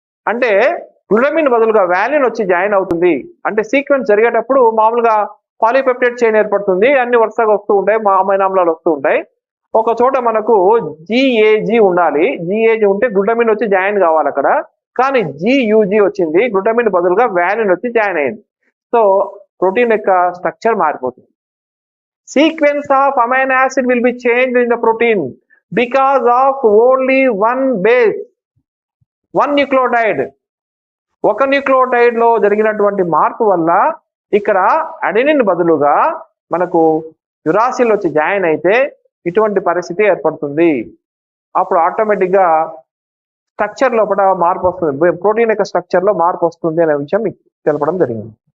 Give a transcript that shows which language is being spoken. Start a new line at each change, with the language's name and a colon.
Telugu: అంటే గ్లూటమిన్ బదులుగా వాలిన్ వచ్చి జాయిన్ అవుతుంది. అంటే సీక్వెన్స్ జరిగేటప్పుడు మామూలుగా పాలీపెప్టైడ్ చైన్ ఏర్పడుతుంది, అన్ని వరుసగా వస్తూ ఉంటాయి, అమైనో ఆమ్లాలు వస్తూ ఉంటాయి. ఒక చోట మనకు GAG ఉండాలి. GAG ఉంటే గ్లూటమిన్ వచ్చి జాయిన్ కావాలి అక్కడ, కానీ GUG వచ్చింది, గ్లూటమిన్ బదులుగా వాలిన్ వచ్చి జాయిన్ అయింది. సో ప్రోటీన్ యొక్క స్ట్రక్చర్ మారిపోతుంది.
English: Sequence of amino acid will be changed in the protein because of only one base, one nucleotide.
Telugu: ఒక న్యూక్లియోటైడ్ లో జరిగినటువంటి మార్పు వల్ల ఇక్కడ అడెనిన్ బదులుగా మనకు యురాసిల్ వచ్చి జాయిన్ అయితే ఇటువంటి పరిస్థితి ఏర్పడుతుంది. అప్పుడు ఆటోమేటిక్ గా స్ట్రక్చర్ లోపల మార్పు వస్తుంది, ప్రోటీన్ యొక్క స్ట్రక్చర్ లో మార్పు వస్తుంది అనే విషయం మీకు తెలపడం జరిగింది.